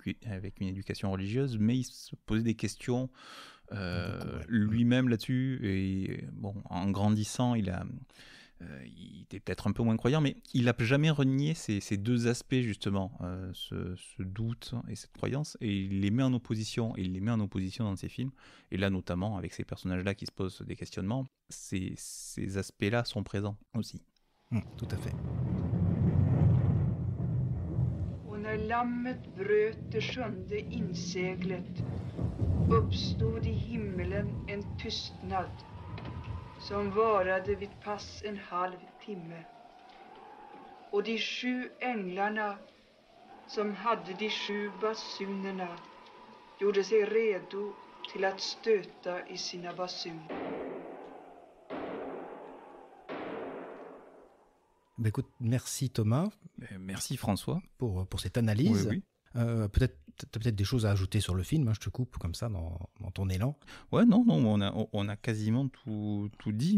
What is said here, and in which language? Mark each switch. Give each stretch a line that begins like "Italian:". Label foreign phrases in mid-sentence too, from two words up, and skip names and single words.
French: éducation religieuse, mais il se posait des questions lui-même là-dessus, et bon, en grandissant, il était peut-être un peu moins croyant, mais il n'a jamais renié ces deux aspects, justement, ce doute et cette croyance, et il les met en opposition, dans ses films, et là, notamment, avec ces personnages-là qui se posent des questionnements, ces aspects-là sont présents aussi. Tout à fait.
Swedish: Och när lammet bröt det 7:e inseglet uppstod I himmelen en tystnad som varade vid pass en halv timme. Och de 7 änglarna som hade de 7 basunerna gjorde sig redo till att stöta I sina basuner.
French: Écoute, merci Thomas. Merci François. Pour cette analyse. Oui. Peut-être des choses à ajouter sur le film, je te coupe comme ça dans ton élan. Ouais, non, on a quasiment tout dit.